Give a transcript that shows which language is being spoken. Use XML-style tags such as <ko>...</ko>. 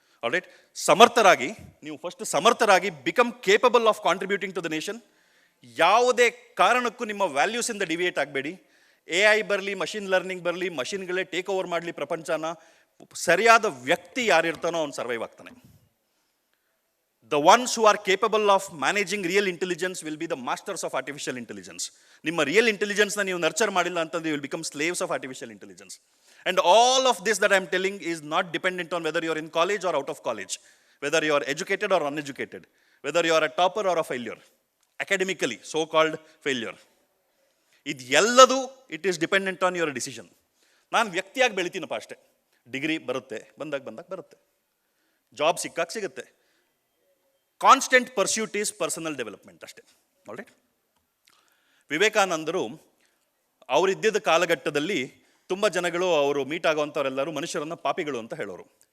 <kn>All right, ಸಮರ್ಥರಾಗಿ, ನೀವು first ಸಮರ್ಥರಾಗಿ</kn> <en>Become capable of contributing to the nation.</en> <kn>ಯಾವುದೇ ಕಾರಣಕ್ಕೂ ನಿಮ್ಮ ವ್ಯಾಲ್ಯೂಸಿಂದ ಡಿವಿಯೇಟ್ ಆಗಬೇಡಿ. AI ಬರಲಿ, ಮಷಿನ್ ಲರ್ನಿಂಗ್ ಬರಲಿ, ಮಷಿನ್ಗಳೇ ಟೇಕ್ ಓವರ್ ಮಾಡಲಿ ಪ್ರಪಂಚನ, ಸರಿಯಾದ ವ್ಯಕ್ತಿ ಯಾರಿರ್ತಾನೋ ಅವ್ನು ಸರ್ವೈವ್ ಆಗ್ತಾನೆ.</kn> <en>The ones who are capable of managing real intelligence will be the masters of artificial intelligence.</en> <kn>ನಿಮ್ಮ ರಿಯಲ್ ಇಂಟೆಲಿಜೆನ್ಸ್ನ ನೀವು ನರ್ಚರ್ ಮಾಡಿಲ್ಲ ಅಂತಂದ್ರೆ</kn> <en>you will become slaves of artificial intelligence. And all of this that I am telling is not dependent on whether you are in college or out of college, whether you are educated or uneducated, whether you are a topper or a failure, academically, so-called failure.</en> <kn>ಇದು ಎಲ್ಲದೂ</kn> <en>It is dependent on your decision.</en> <kn>ನಾನು ವ್ಯಕ್ತಿಯಾಗಿ ಬೆಳಿತೀನಪ್ಪ ಅಷ್ಟೇ. Degree ಬರುತ್ತೆ, ಬಂದಾಗ ಬರುತ್ತೆ. Job ಸಿಕ್ಕಾಗ ಸಿಗುತ್ತೆ.</kn> <en>constant pursuit is personal development</en> <kn>ಅಷ್ಟೇ. ಆಲ್ರೈಟ್, ವಿವೇಕಾನಂದರು ಅವರಿದ್ದ ಕಾಲಘಟ್ಟದಲ್ಲಿ ತುಂಬ ಜನಗಳು ಅವರು ಮೀಟ್ ಆಗೋವಂಥವರೆಲ್ಲರೂ ಮನುಷ್ಯರನ್ನು ಪಾಪಿಗಳು ಅಂತ ಹೇಳೋರು.</kn>